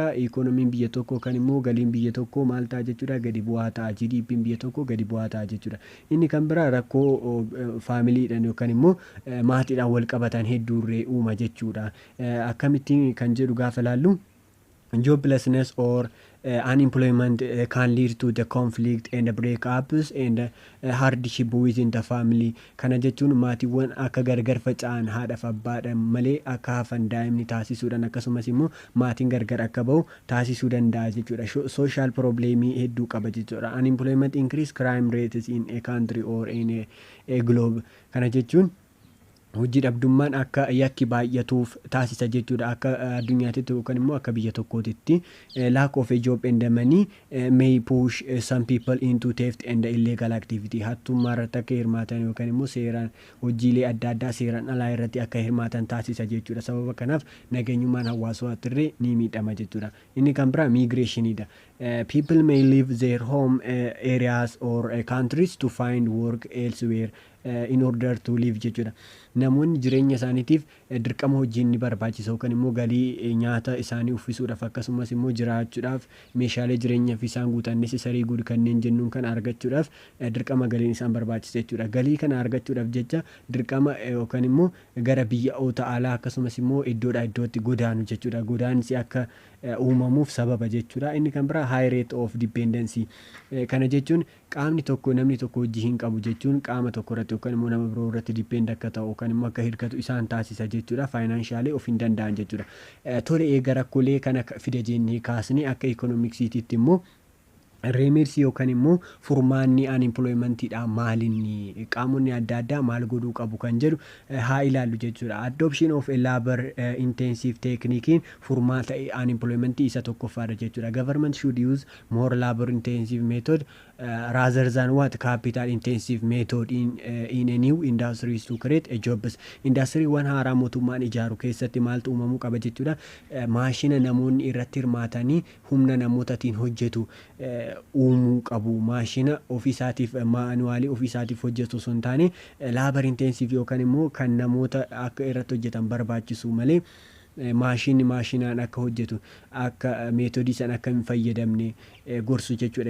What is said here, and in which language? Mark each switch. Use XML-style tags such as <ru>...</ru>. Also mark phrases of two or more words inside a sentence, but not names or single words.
<om>Ikonomiin biyya tokko yookaan immoo galiin biyya tokko maal ta'a jechuudha gadi bu'aa ta'a. GDP'n biyya tokko gadi bu'aa ta'a jechuudha. Inni kan biraa rakkoo faamiliidhaan yookaan immoo maatiidhaan wal qabatan hedduurree uuma jechuudha. Akkamittiin kan jedhu gaafa laallu</om> <en>joblessness or unemployment can lead to the conflict and breakups and hardship within the family.</en> <om>Kana jechuun maatiiwwan akka gargar faca'an haadhaaf abbaadhaan malee akka hafan daa'imni taasisuudhaan akkasumas immoo maatiin gargar akka bahu taasisuu danda'a jechuudha.</om> <en>Social problemii</en> <om>hedduu qaba jechuudha.</om> <en>Unemployment increase crime rates in a country or in a globe.</en> <om>Kana jechuun hojii dhabdummaan akka yakki baay'atuuf taasisa jechuudha. Akka addunyaatti yookaan immoo akka biyya tokkootitti</om> <en>lack of a job and money may push some people into theft and illegal activity.</en> <om>Hattummaa irratti akka hirmaatan yookaan immoo seeraan hojiilee adda addaa seeraan alaa irratti akka hirmaatan taasisa jechuudha. Sababa kanaaf nageenyummaan hawaasummaa ni miidhama jechuudha. Inni kan biraa migrationidha.</om> <en>People may leave their home areas or countries to find work elsewhere in order to live jechuudha.</en> <om>Namoonni jireenya isaaniitiif dirqama hojii ni barbaachisa yookaan immoo galii nyaata isaanii uffisuudhaaf akkasumas immoo jiraachuudhaaf meeshaalee jireenyaaf isaan guutan</om> <en>necessary good</en> <om>kanneen jennuun kan argachuudhaaf dirqama galiin isaan barbaachisa jechuudha. Galii kana argachuudhaaf jecha dirqama yookaan immoo gara biyya alaa akkasumas immoo iddoodhaa iddootti godaanu jechuudha. Godaansi akka uumamuuf sababa jechuudha. Inni kan biraa</om> <en>high rate of dependency.</en> <om>Kana jechuun qaamni tokko namni tokko hojii hin qabu jechuun qaama tokko irratti yookaan immoo nama biroo irratti depend akka ta'u yookaan immoo akka hirkatu isaan taasisa jechuudha. Faayinaanshaali of hin danda'an jechuudha. Tole eega rakkoolee kana fida jennee kaasnee akka ikoonoomiksiitiitti immoo Remedies yookaan immoo furmaanni unemploymentiidha maalinni qaamonni adda addaa maal godhuu qabu kan jedhu haa ilaallu jechuudha.</om> <en>Adoption of a labor intensive technique</en> <om>furmaata unemployment isa tokkoffaadha jechuudha.</om> <en>Government should use more labor intensive method rather than what capital intensive method in a new industries to create a jobs.</en> <om>Industry wan haaraa mootummaan ijaaru keessatti maaltu uumamuu qaba jechuudha. Maashina namoonni irratti hirmaatanii humna namootaatiin hojjetu uumuu qabu. Maashina ofiisaatiif maanuwaalii ofiisaatiif hojjetu osoo hin taane</om> <en>labor intensive</en> <om>yookaan immoo kan namoota akka irratti hojjetan barbaachisu malee maashinaan akka hojjetu akka meetodii san akka hin fayyadamne gorsu jechuudha.</om>